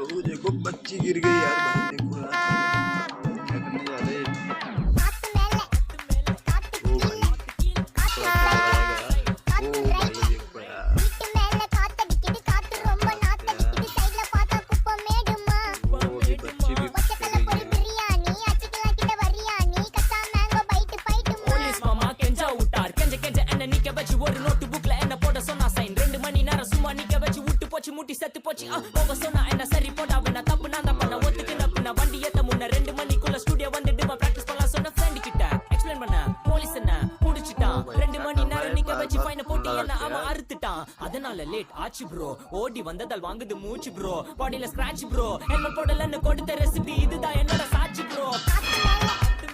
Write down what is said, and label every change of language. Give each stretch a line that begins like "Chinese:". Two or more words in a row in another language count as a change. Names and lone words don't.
Hindi: वो देखो बच्ची गिर गई यार, भाई देखो यार क्या करने जा रहे हैं? ओ भाई थोड़ा सा ओ भाई देखो यार, वो भी बच्ची भी
Tamil: போலீஸ் மாமா கெஞ்சா விட்டார் கெஞ்ச கெஞ்ச என்ன நிக்க வச்சு ஒரு நோட்டு புக்ல என்ன போட சொன்னா சைன் 2 மணி நேரம் சும்மா நிக்க வச்சு விட்டு போச்சு முட்டி செத்து போச்சு போக சொன்னா என்ன சரி போடா வேணா தப்பு நான் தான் பண்ண ஒத்துக்கின வண்டி ஏத்த முன்ன 2 மணிக்குள்ள ஸ்டுடியோ வந்துட்டு பிராக்டிஸ் பண்ணலாம் சொன்ன ஃப்ரெண்ட் கிட்ட எக்ஸ்பிளைன் பண்ண போலீஸ் என்ன புடிச்சிட்டான் 2 மணி நேரம் நிக்க வச்சு ஃபைன போட்டு என்ன அவன் அறுத்துட்டான் அதனால லேட் ஆச்சு ப்ரோ ஓடி வந்ததால் வாங்குது மூச்சு ப்ரோ பாடியில
English: scratch bro
Tamil: ஹெல்மெட் போடலன்னு கொடுத்த ரெசிபி இதுதான் என்னோட சாட்சி ப்ரோ